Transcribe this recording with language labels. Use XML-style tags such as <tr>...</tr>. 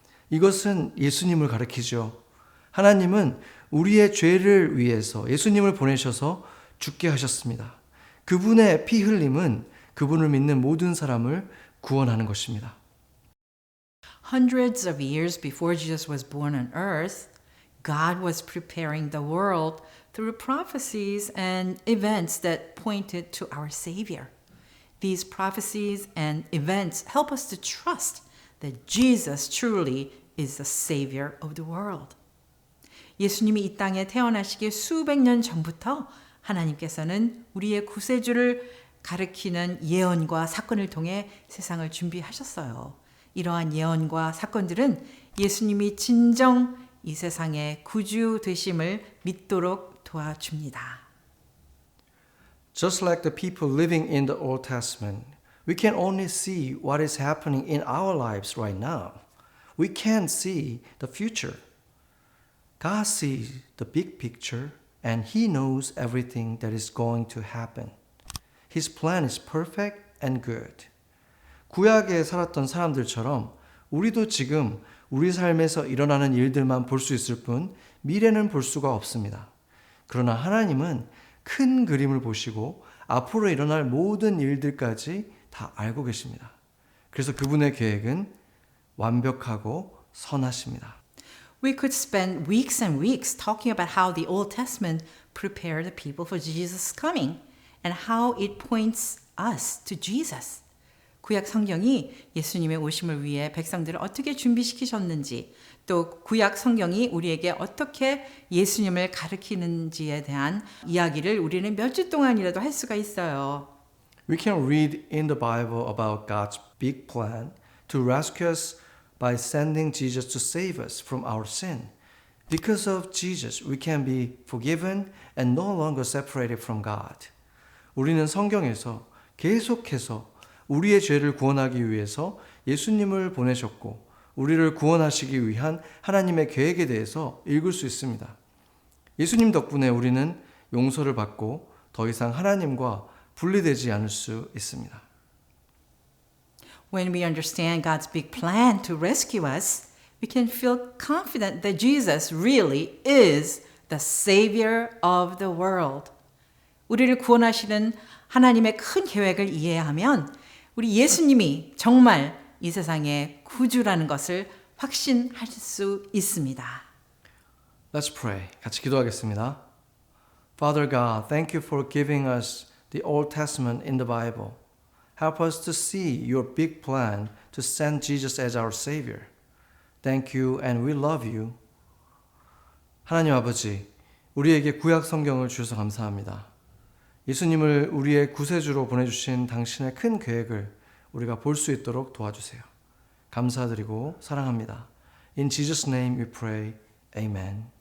<ko>이것은 예수님을 가리키죠. 하나님은 우리의 죄를 위해서 예수님을 보내셔서 죽게 하셨습니다. 그분의 피 흘림은 그분을 믿는 모든 사람을 구원하는 것입니다.</ko> <en>Hundreds of years before Jesus was born on earth, God was preparing the world through prophecies and events that pointed to our Savior. These prophecies and events help us to trust that Jesus truly is the Savior of the world.</en> <ko>예수님이 이 땅에 태어나시기 수백 년 전부터 하나님께서는 우리의 구세주를 가리키는 예언과 사건을 통해 세상을 준비하셨어요. 이러한 예언과 사건들은 예수님이 진정 이 세상의 구주 되심을 믿도록 도와줍니다.</ko> <en>Just like the people living in the Old Testament, we can only see what is happening in our lives right now. We can't see the future. God sees the big picture and He knows everything that is going to happen. His plan is perfect and good.</en> <ko>구약에 살았던 사람들처럼 우리도 지금 우리 삶에서 일어나는 일들만 볼 수 있을 뿐 미래는 볼 수가 없습니다. 그러나 하나님은 큰 그림을 보시고 앞으로 일어날 모든 일들까지 다 알고 계십니다. 그래서 그분의 계획은 완벽하고 선하십니다.</ko> <en>We could spend weeks and weeks talking about how the Old Testament prepared the people for Jesus' coming and how it points us to Jesus.</en> <ko>구약 성경이 예수님의 오심을 위해 백성들을 어떻게 준비시키셨는지, 또 구약 성경이 우리에게 어떻게 예수님을 가르치는지에 대한 이야기를 우리는 몇 주 동안이라도 할 수가 있어요.</ko> <en>We can read in the Bible about God's big plan to rescue us by sending Jesus to save us from our sin. Because of Jesus, we can be forgiven and no longer separated from God.</en> <ko>우리는 성경에서 계속해서 우리의 죄를 구원하기 위해서 예수님을 보내셨고 우리를 구원하시기 위한 하나님의 계획에 대해서 읽을 수 있습니다. 예수님 덕분에 우리는 용서를 받고 더 이상 하나님과 분리되지 않을 수 있습니다.</ko> <en>When we understand God's big plan to rescue us, we can feel confident that Jesus really is the Savior of the world.</en> <ko>우리를 구원하시는 하나님의 큰 계획을 이해하면 우리 예수님이 정말 이 세상의 구주라는 것을 확신할 수 있습니다.</ko> <en>Let's pray.</en> <ko>같이 기도하겠습니다.</ko> <en>Father God, thank you for giving us the Old Testament in the Bible. Help us to see your big plan to send Jesus as our Savior. Thank you and we love you.</en> <ko>하나님 아버지, 우리에게 구약 성경을 주셔서 감사합니다. 예수님을 우리의 구세주로 보내주신 당신의 큰 계획을 우리가 볼 수 있도록 도와주세요. 감사드리고 사랑합니다.</ko> <en>In Jesus' name we pray. Amen.</en>